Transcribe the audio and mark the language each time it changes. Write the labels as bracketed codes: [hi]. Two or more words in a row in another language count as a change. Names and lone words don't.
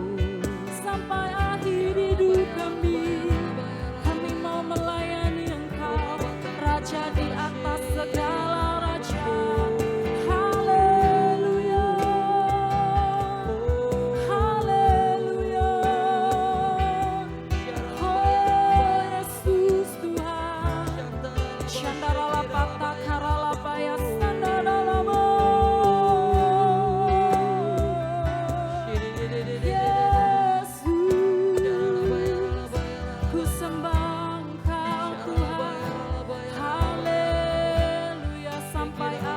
[id] Sampai akhir hidup kami mau melayani Engkau, Raja di atas segala raja. Haleluya, haleluya. Oh Yesus Tuhan, Shandaralapatakaralapaya sandaralamu. Yesus, ku sembah Engkau Tuhan. Haleluya. Sampai